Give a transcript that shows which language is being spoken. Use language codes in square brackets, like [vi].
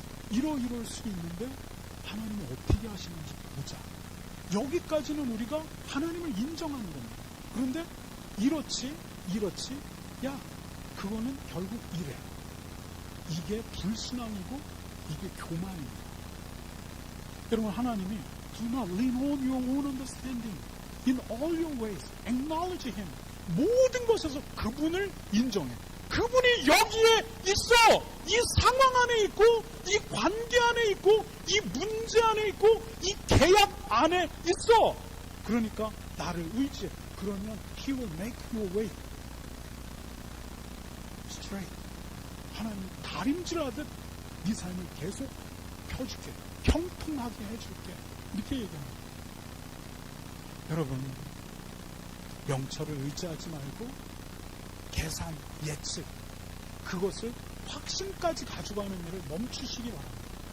[ko] 이럴 수 있는데 하나님이 어떻게 하시는지 보자. 여기까지는 우리가 하나님을 인정하는 겁니다. 그런데 이렇지, 야, 그거는 결국 이래. 이게 불신앙이고 이게 교만입니다. 여러분, 하나님이 [en] do not lean on your own understanding. In all your ways, acknowledge Him. [ko] 모든 것에서 그분을 인정해. 그분이 여기에 있어. 이 상황 안에 있고, 이 관계 안에 있고, 이 문제 안에 있고, 이 계약 안에 있어. 그러니까 나를 의지해. 그러면 [en] He will make your way straight. [ko] 하나님 다림질하듯 네 삶을 계속 펴줄게. 평통하게 해줄게. 이렇게 얘기합니다. 여러분, 명철을 의지하지 말고 계산, 예측, 그것을 확신까지 가져가는 일을 멈추시기 바랍니다.